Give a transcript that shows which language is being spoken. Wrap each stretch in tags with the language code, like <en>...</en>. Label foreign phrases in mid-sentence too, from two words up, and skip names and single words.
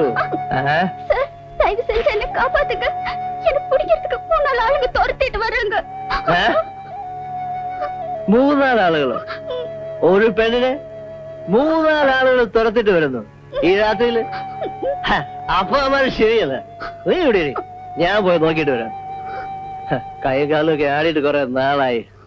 <ta>சார், தயவு செஞ்சு என்ன காப்பாத்துங்க. என்ன பிடிக்கிறதுக்கு 3 நாள் ஆளுங்க துரத்திட்டு வர்றாங்க.</ta> <ml>3 നാൾ ആളുകളോ? ഒരു പെണ്ണിനെ 3 നാൾ ആളുകൾ തുരത്തിട്ട് വരുന്നു ഈ രാത്രിയില്? അപ്പൊ അവന്മാർ ശരിയല്ല. നീ ഇവിടെ ഇരി. ഞാൻ പോയി നോക്കിട്ട് വരാം. കൈ കാലൊക്കെ ആടിയിട്ട് കുറെ നാളായി.</ml>